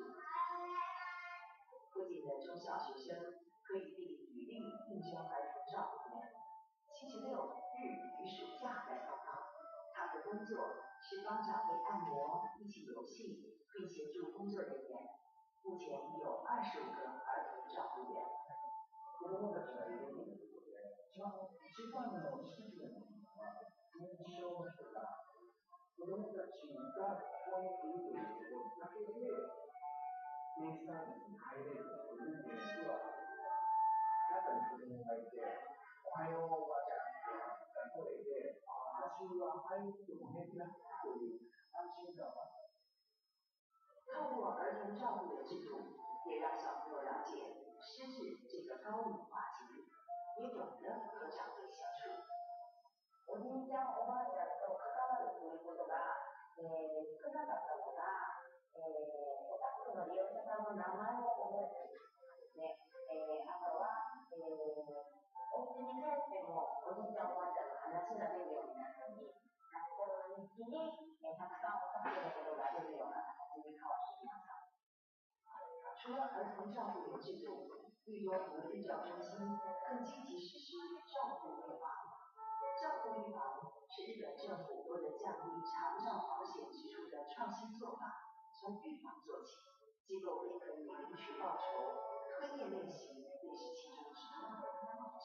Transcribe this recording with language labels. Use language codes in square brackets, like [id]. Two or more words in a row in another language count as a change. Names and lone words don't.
[zh] 附近的中小学生可以递履历应征儿童照顾员，星期六日与暑假来报告。他们的工作是帮长辈按摩、一起游戏，并协助工作人员。目前已有25个儿童照顾员。 [ja] 子供たちがいるということで、一番の支持のは認知症の人が子供たちがここにいるということだけでデイサービスに入れるという現実は中に子供がいて、おはようおばちゃんが声で、私は入っても平気だという安心感が。 [zh] 透过儿童照顾的制度，也让小朋友了解失智这个高龄化疾病，也懂得和长辈相处。 [ja] おじいちゃんおばあちゃんと関わるということが、少なかったのが、お宅の利用者さんの名前を覚えているですね。あとは、お家に帰ってもおじいちゃんおばあちゃんの話が出るようになったり、学校の日記に、たくさんお宅のことが出るような形に変わってきました。 [zh] 除了儿童照顾员制度，绿多福日照中心更积极实施照顾预防。照顾预防是日本政府为了降低长照保险支出的创新做法，从预防做起，机构便可以领取报酬，推荐练习也是其中之一。